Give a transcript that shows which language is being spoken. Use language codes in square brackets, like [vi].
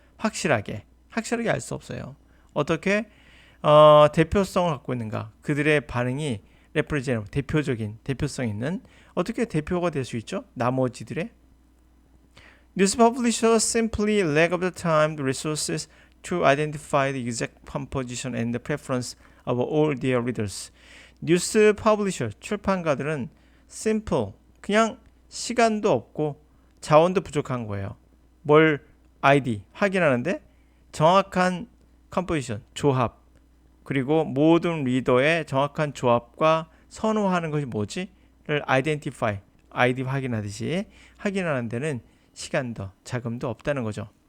[ko] 확실하게 알 수 없어요. 어떻게 대표성을 갖고 있는가? 그들의 반응이 representative, 대표적인 대표성 있는, 어떻게 대표가 될 수 있죠? 나머지들의 [en] News publishers simply lack the time, the resources to identify the exact composition and the preference of all their readers. [ko] 뉴스 퍼블리셔, 출판가들은 simple, 그냥 시간도 없고 자원도 부족한 거예요. 뭘 확인하는데 정확한 composition, 조합, 그리고 모든 리더의 정확한 조합과 선호하는 것이 뭐지?를 identify, 아이디 확인하듯이 확인하는 데는 시간도 자금도 없다는 거죠.